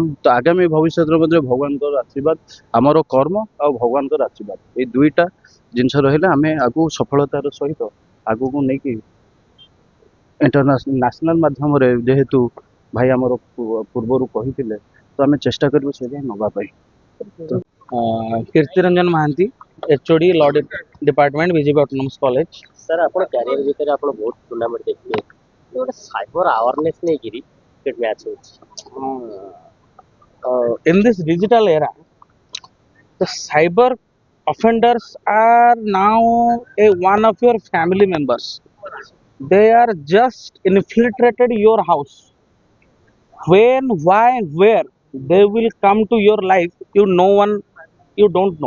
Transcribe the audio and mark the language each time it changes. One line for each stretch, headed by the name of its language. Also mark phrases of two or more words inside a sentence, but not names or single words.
Odia: ତ ଆଗାମୀ ଭବିଷ୍ୟତରେ ମଧ୍ୟ ଭଗବାନଙ୍କର ଆଶୀର୍ବାଦ, ଆମର କର୍ମ ଆଉ ଭଗବାନଙ୍କର ଆଶୀର୍ବାଦ, ଏଇ ଦୁଇଟା ଜିନିଷ ରହିଲେ ଆମେ ଆଗକୁ ସଫଳତାର ସହିତ ଆଗକୁ ନେଇକି ନ୍ୟାସନାଲ ମାଧ୍ୟମରେ, ଯେହେତୁ ଭାଇ ଆମର ପୂର୍ବରୁ କହିଥିଲେ, ତ ଆମେ ଚେଷ୍ଟା କରିବୁ ସେ ଯାଏଁ ନେବା ପାଇଁ। କୀର୍ତ୍ତିରଞ୍ଜନ ମହାନ୍ତି,
English: HOD law department,
Odia: ବିଜେପି ଅଟୋନମସ୍ କଲେଜ। ସାର୍ ଆପଣ କ୍ୟାରିୟର ଭିତରେ ଆପଣ ବହୁତ ଟୁର୍ଣ୍ଣାମେଣ୍ଟ ଦେଖିବେ, ଗୋଟେ
English: cyber awareness
Odia: ନେଇକିରି
English: cricket match
Odia: ହେଉଛି।
English: In this digital era, the cyber offenders are now one of your family members. They are just infiltrated your house. When, why, where they will come to your life, you don't know.